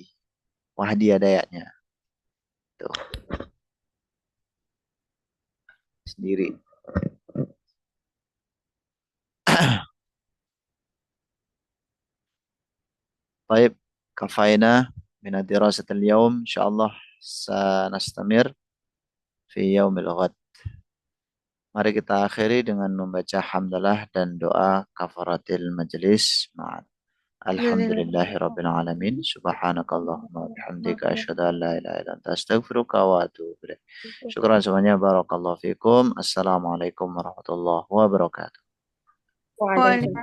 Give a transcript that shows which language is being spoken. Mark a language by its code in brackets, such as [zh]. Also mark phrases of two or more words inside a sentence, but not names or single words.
[id] Wahdi ada ayatnya. Tuh. Sendiri. [ar] Baik, كفينا من الدراسات اليوم إن شاء الله سنستمر في يوم الغد. [id] Mari kita akhiri dengan membaca hamdalah dan doa [ar] كفارة المجلس. الحمد لله رب العالمين. سبحانك اللهم وبحمدك أشهد أن لا إله إلا أنت أستغفرك وأتوب إليك. Syukran semuanya, بارك الله فيكم. السلام عليكم ورحمة الله وبركاته. Waalaikumsalam.